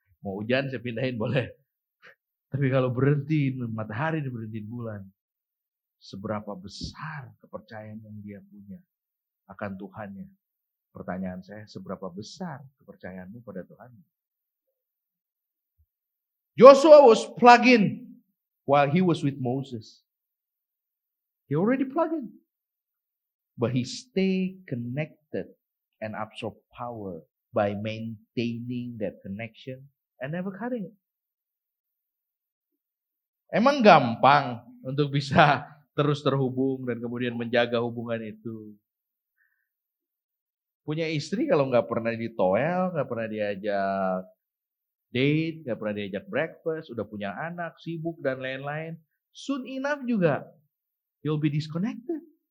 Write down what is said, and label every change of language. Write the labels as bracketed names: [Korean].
[Indonesian] Mau hujan saya pindahin boleh. Tapi kalau berhentiin matahari dan berhentiin bulan, seberapa besar kepercayaan yang dia punya akan Tuhannya? Pertanyaan saya, seberapa besar kepercayaanmu pada Tuhan? [English] Joshua was plugged in while he was with Moses. He already plugged in. But he stayed connected and absorbed power by maintaining that connection and never cutting it. [Indonesian] Emang gampang untuk bisa terus terhubung dan kemudian menjaga hubungan itu. Punya istri kalau nggak pernah ditoel, nggak pernah diajak date, nggak pernah diajak breakfast, udah punya anak, sibuk dan lain-lain, [English] soon enough [Indonesian] juga [English] you'll be disconnected.